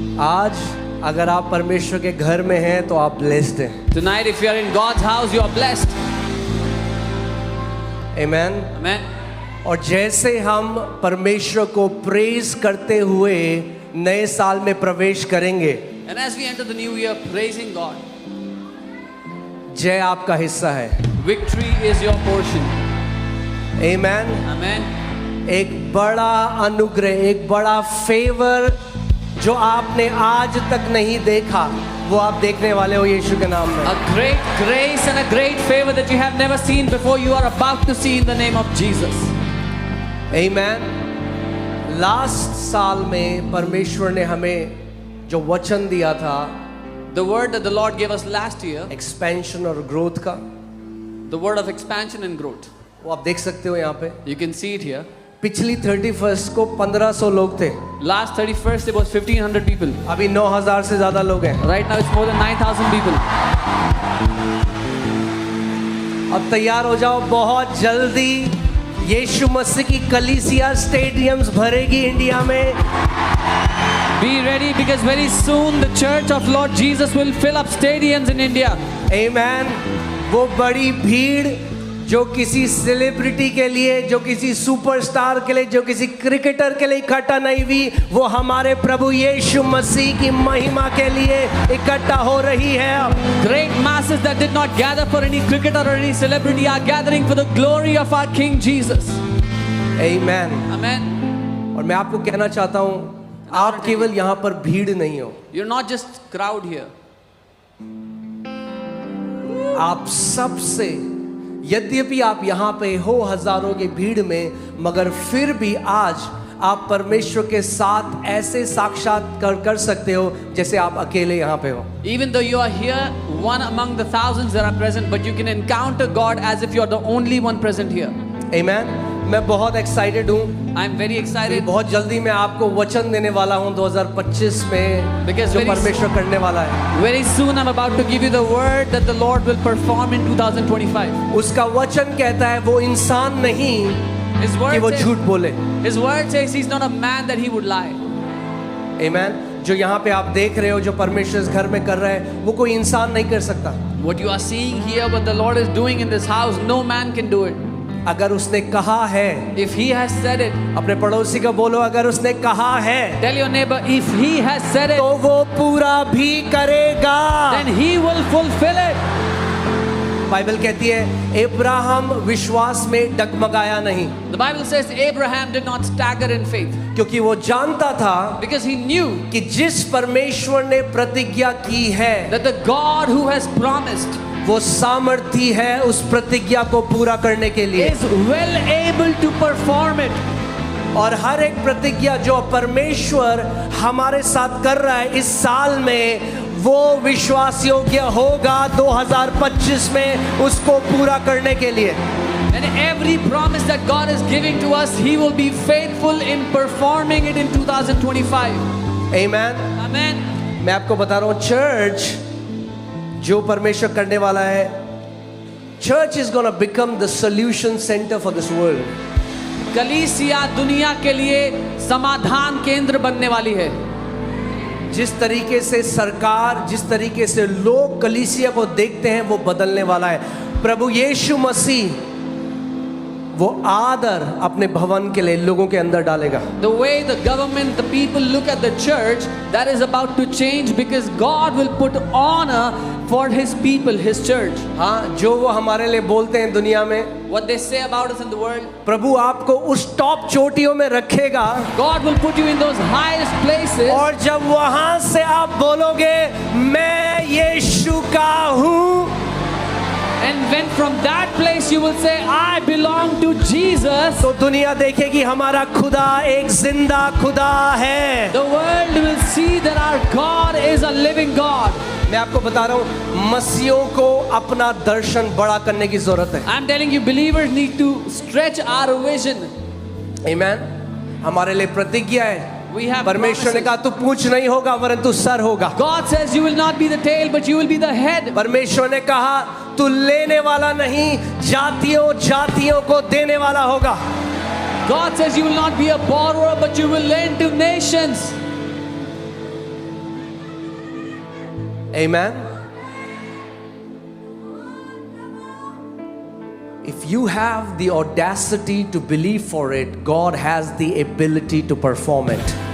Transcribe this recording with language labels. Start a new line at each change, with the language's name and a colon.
Hindi: आज अगर आप परमेश्वर के घर में हैं तो आप ब्लेस्ड हैं.
English: Tonight, if you are in God's house, you are blessed. Amen. Amen.
Hindi: और जैसे हम परमेश्वर को प्रेज करते हुए नए साल में प्रवेश करेंगे,
English: And as we enter the new year, praising God,
Hindi: जय आपका हिस्सा है.
English: victory is your portion. Amen. Amen.
Hindi: एक बड़ा अनुग्रह, एक बड़ा फेवर जो आपने आज तक नहीं देखा, वो आप देखने वाले हो यीशु के नाम में.
English: A great grace and a great favor that you have never seen before, you are about to see in the name of Jesus. Amen.
Hindi: Last साल में परमेश्वर ने हमें जो वचन दिया था,
English: The word that the Lord gave us last year,
Hindi: expansion और ग्रोथ का,
English: the word of expansion and growth.
Hindi: वो आप देख सकते हो यहाँ पे.
English: You can see it here.
Hindi: पिछली 31st को 1500 लोग थे.
English: Last 31st, it was 1500 people.
Hindi: अभी 9000 से ज्यादा लोग हैं.
English: Right now, it's more than 9,000 people.
Hindi: अब तैयार हो जाओ, बहुत जल्दी यीशु मसीह की कलीसिया स्टेडियम्स भरेगी इंडिया में.
English: Be ready because very soon the church of Lord Jesus will fill up stadiums in India. Amen.
Hindi: वो बड़ी भीड़ जो किसी सेलिब्रिटी के लिए, जो किसी सुपरस्टार के लिए, जो किसी क्रिकेटर के लिए इकट्ठा नहीं हुई, वो हमारे प्रभु यीशु मसीह की महिमा के लिए इकट्ठा हो रही है.
English: Great masses that did not gather for any cricketer or any celebrity are gathering for the glory of our King Jesus. Amen. Amen.
Hindi: और मैं आपको कहना चाहता हूँ, आप केवल यहाँ पर भीड़ नहीं हो,
English: You're not just crowd here.
Hindi: आप सबसे, यद्यपि आप यहाँ पे हो हजारों की भीड़ में, मगर फिर भी आज आप परमेश्वर के साथ ऐसे साक्षात्कार कर सकते हो जैसे आप अकेले यहाँ पे हो.
English: Even though you are here, one among the thousands that are present, but you can encounter God as if you are the only one present here.
Hindi: Amen. मैं बहुत एक्साइटेड हूँ.
English: I'm very excited
Hindi: बहुत जल्दी मैं आपको वचन देने वाला हूँ 2025 में,
English: Because
Hindi: जो
English: very
Hindi: परमेश्वर करने वाला है.
English: very soon. I'm about to give you the word that the Lord will perform in 2025.
Hindi: उसका वचन कहता है वो इंसान नहीं
English: His
Hindi: कि वो
English: word
Hindi: झूठ
English: says,
Hindi: बोले.
English: His word says he's not a man that he would lie. Amen.
Hindi: जो यहाँ पे आप देख रहे हो, जो परमेश्वर इस घर में कर रहा है, वो कोई इंसान नहीं कर सकता.
English: What you are seeing here, what the Lord is doing in this house, no man can do it.
Hindi: अगर उसने कहा है,
English: If he has said it,
Hindi: अपने पड़ोसी को बोलो, अगर उसने कहा है
English: tell your neighbor, if he has said it,
Hindi: तो वो पूरा भी करेगा.
English: then he will fulfill it.
Hindi: Bible कहती है अब्राहम विश्वास में डगमगाया नहीं,
English: The Bible says Abraham did not stagger in faith
Hindi: क्योंकि वो जानता था
English: because he knew
Hindi: कि जिस परमेश्वर ने प्रतिज्ञा की है,
English: that the God who has promised
Hindi: वो सामर्थी है उस प्रतिज्ञा को पूरा करने के लिए.
English: is well able to perform it.
Hindi: और हर एक प्रतिज्ञा जो परमेश्वर हमारे साथ कर रहा है इस साल में, वो विश्वास योग्य होगा 2025 में उसको पूरा करने के लिए.
English: And every promise that God is giving to us, he will be faithful in performing it in 2025. Amen. Amen.
Hindi: मैं आपको बता रहा हूँ, चर्च जो परमेश्वर करने वाला है,
English: Church is gonna become the solution centre for this world.
Hindi: कलीसिया दुनिया के लिए समाधान केंद्र बनने वाली है. जिस तरीके से सरकार, जिस तरीके से लोग कलीसिया को देखते हैं, वो बदलने वाला है. प्रभु यीशु मसीह वो आदर अपने भवन के लिए लोगों के अंदर डालेगा.
English: The way the government, the people look at the church, that is about to change because God will put honor for his people, his church.
Hindi: हाँ, जो वो हमारे लिए बोलते हैं दुनिया में,
English: What they say about us in the world,
Hindi: प्रभु आपको उस टॉप चोटियों में रखेगा.
English: God will put you in those highest places.
Hindi: और जब वहां से आप बोलोगे मैं यीशु का हूँ,
English: And when from that place you will say, I belong to Jesus,
Hindi: तो दुनिया देखेगी हमारा खुदा एक जिंदा खुदा है.
English: the world will see that our God is a living God.
Hindi: मैं आपको बता रहा हूँ, मसीहों को अपना दर्शन बड़ा करने की जरूरत है.
English: I'm telling you, believers need to stretch our vision.
Hindi: आमीन। हमारे लिए प्रतिज्ञा है,
English: We have
Hindi: परमेश्वर ने
English: promises.
Hindi: कहा तू पूंछ नहीं होगा वरन तू सर होगा।
English: God says you will not be the tail, but you will be the head.
Hindi: परमेश्वर ने कहा तू लेने वाला नहीं, जातियों जातियों को देने वाला होगा।
English: God says you will not be a borrower, but you will lend to nations. Amen. If you have the audacity to believe for it, God has the ability to perform it.